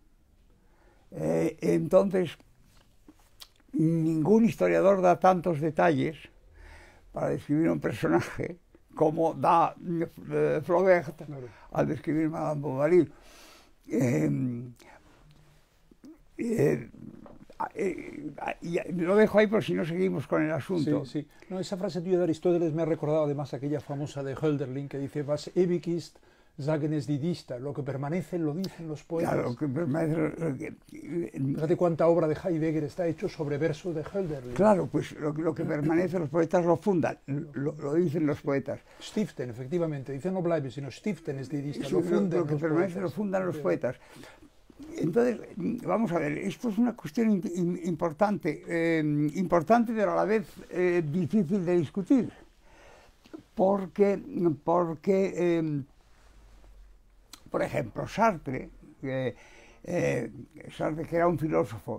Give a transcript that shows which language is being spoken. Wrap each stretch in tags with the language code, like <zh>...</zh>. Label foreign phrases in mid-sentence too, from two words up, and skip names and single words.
<es>Entonces, ningún historiador da tantos detalles para describir un personaje como da Flaubert al describir Madame Bovary. Lo dejo ahí por si no seguimos con el asunto. Sí, sí. No, esa frase tuya de Aristóteles me ha recordado además aquella famosa de Hölderlin que dice</es> <de>Was ewig ist, sagen es die Dichter,</de> <es>lo que permanece lo dicen los poetas. Claro, lo que permanece, fíjate cuánta obra de Heidegger está hecho sobre versos de Hölderlin. Claro, pues lo que permanece los poetas lo fundan, lo dicen los poetas. Stiften, efectivamente, dicen no bleiben, sino</es> <de>stiften es die Dichter,</de> <es>lo que permanece lo fundan los poetas. Entonces, vamos a ver, esto es una cuestión importante, pero a la vez difícil de discutir, porque por ejemplo, Sartre Sartre, que era un filósofo.</es>